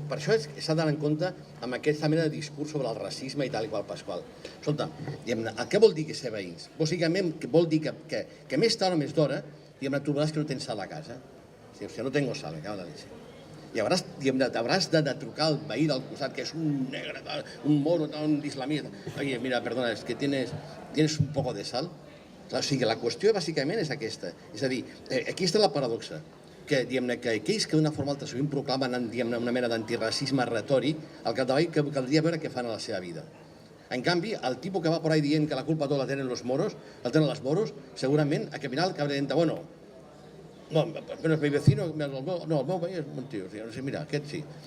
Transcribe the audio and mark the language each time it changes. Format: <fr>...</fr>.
<ca>Per això s'ha d'anar en compte amb aquesta mena de discurs sobre el racisme i tal i qual Pasqual. Escolta, què vol dir que ser veïns? Bàsicament vol dir que més tard o més d'hora trobaràs que no tens sal a casa. O sigui,</ca> <es>no tengo sal,</es> <ca>acaba de dir. I hauràs de trucar al veí del costat, que és un negre, un moro, un islamista.</ca> <es>Oye, mira, perdona, es que tienes un poco de sal.</es> <ca>O sigui, la qüestió bàsicament és aquesta. És a dir, aquí està la paradoxa, que aquells que d'una forma o altra sovint proclamen una mena d'antiracisme retòric, al capdavall que caldria veure què fan a la seva vida. En canvi, el tipus que va</ca> <es>por ahí</es> <ca>dient que la culpa tota la tenen els moros, segurament, al final acabarà dient, bueno, no,</ca> <es>menos mi vecino,</es> <ca>no, el meu veí és un tio, mira, aquest sí.</ca>